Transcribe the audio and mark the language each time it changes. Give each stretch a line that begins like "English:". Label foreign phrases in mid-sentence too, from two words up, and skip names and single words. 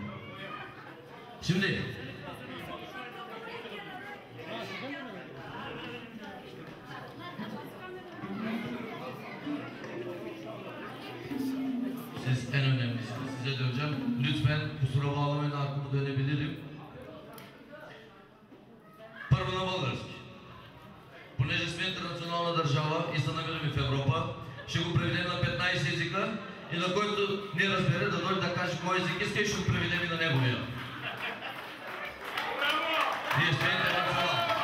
Turkish: Şimdi siz en önemlisi, size döneceğim. Lütfen kusura bağlamayın, aklımı dönebilirim.
Bulgarian: Първо на български. Понеже сме интернационална държава и се намираме в Европа, ще го преведем на 15 езика и на който не разбере да дойде да каже кой език иска и ще го преведем и на неговия. Вие сте интернационал.